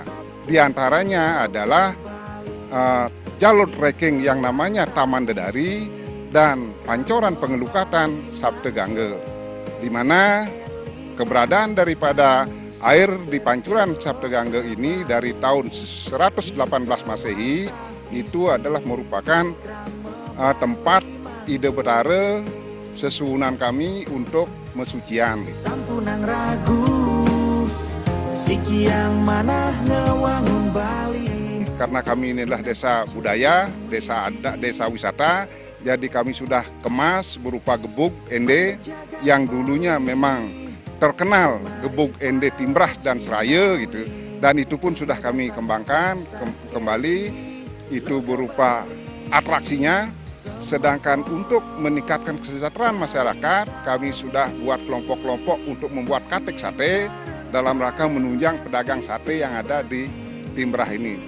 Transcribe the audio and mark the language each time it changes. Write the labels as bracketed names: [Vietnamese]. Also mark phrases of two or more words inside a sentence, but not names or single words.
[Indonesian] Di antaranya adalah jalur trekking yang namanya Taman Dedari dan Pancoran Penglukatan Saptegangge, di mana keberadaan daripada air di Pancuran Saptegangge ini dari tahun 118 Masehi itu adalah merupakan tempat ide betara sesuhunan kami untuk mesucian. [Balinese] Sampunang ragu, sikiang manah ngewangun Bali. [Indonesian] Karena kami ini adalah desa budaya, desa adat, desa wisata, jadi kami sudah kemas berupa gebuk ende yang dulunya memang terkenal gebuk ende Timbrah dan Seraya gitu, dan itu pun sudah kami kembangkan kembali, itu berupa atraksinya. Sedangkan untuk meningkatkan kesejahteraan masyarakat, kami sudah buat kelompok-kelompok untuk membuat katek sate dalam rangka menunjang pedagang sate yang ada di Timbrah ini.